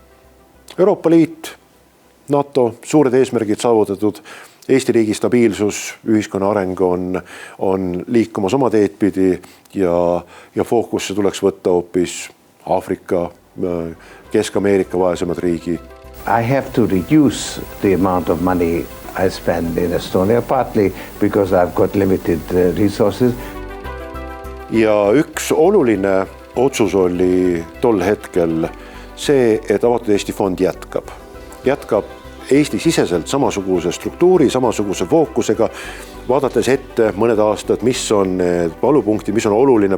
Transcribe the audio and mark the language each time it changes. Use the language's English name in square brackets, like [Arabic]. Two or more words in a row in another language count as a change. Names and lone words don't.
[Estonian] Euroopa Liit, NATO, suured eesmärgid saavutatud, Eesti riigi stabiilsus, ühiskonna areng on liikumas oma teed pidi ja fookusse tuleks võtta hoopis Aafrika, Kesk-Ameerika vaesemad riigid. [English] I have to reduce the amount of money I spend in Estonia, partly because I've got limited resources. [Estonian] Ja üks oluline otsus oli tol hetkel see, et Avatud Eesti Fond jätkab Eesti siseselt samasuguse struktuuri, samasuguse fookusega, vaadates ette mõned aastad, mis on need valupunktid, mis on oluline